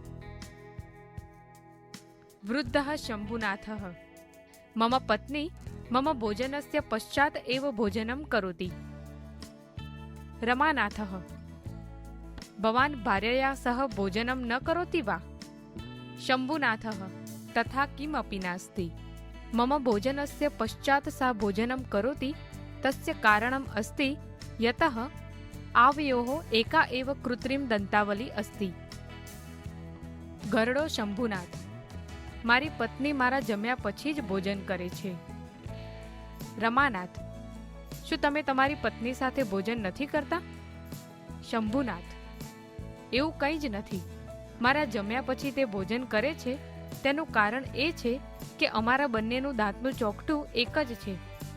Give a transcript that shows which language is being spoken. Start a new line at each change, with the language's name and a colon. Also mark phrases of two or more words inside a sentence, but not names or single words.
Sanskrit: वृद्धः शंभुनाथः मम पत्नी मम भोजनस्य पश्चात एव भोजनं करोति। रमानाथः भवान भार्यया सह भोजनं न करोति वा? शंभुनाथः तथा किमपि नास्ति, मम भोजनस्य पश्चात सा भोजनं करोति तस्य कारणम् अस्ति यतः आवयोः एका एव कृत्रिम दंतावली अस्ति।
Gujarati: ઘરડો શંભુનાથ મારી પત્ની મારા જમ્યા પછી જ ભોજન કરે છે। રમાનાથ શું તમે તમારી પત્ની સાથે ભોજન નથી કરતા? શંભુનાથ એવું કંઈ જ નથી, મારા જમ્યા પછી તે ભોજન કરે છે તેનું કારણ એ છે કે અમારા બંનેનું દાંતનું ચોકઠું એક જ છે,